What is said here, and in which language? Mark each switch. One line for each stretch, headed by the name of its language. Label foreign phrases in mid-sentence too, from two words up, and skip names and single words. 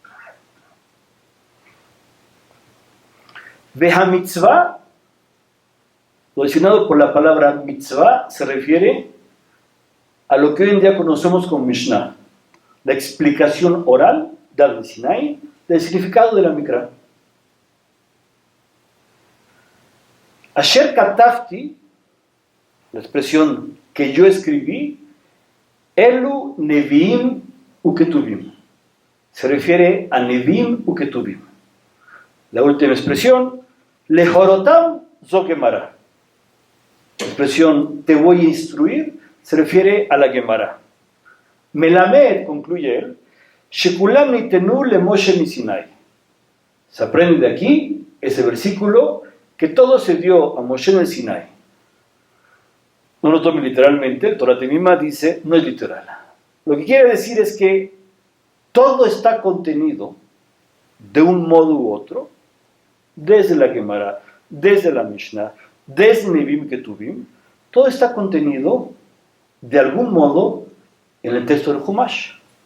Spanish: Vehamitzvah, lo designado por la palabra mitzvah se refiere a lo que hoy en día conocemos como Mishnah, la explicación oral del Sinai del significado de la Mikra.
Hebrew: אשר כתבתי,
Spanish: la expresión que yo escribí,
Hebrew: אלו נביאים וכתובים,
Spanish: se refiere a Neviim uketuvim. La última expresión,
Hebrew: להורותם זו גמרא,
Spanish: la expresión te voy a instruir se refiere a la Gemara. Melamed, concluye él,
Hebrew: שכולם ניתנו למשה מסיני.
Spanish: Se aprende de aquí ese versículo que todo se dio a Moshe en el Sinai. No lo tome literalmente, el Torah Temimá dice, no es literal. Lo que quiere decir es que todo está contenido de un modo u otro, desde la Gemara, desde la Mishnah, desde Neviim Ketuvim, todo está contenido de algún modo en el texto del Humash.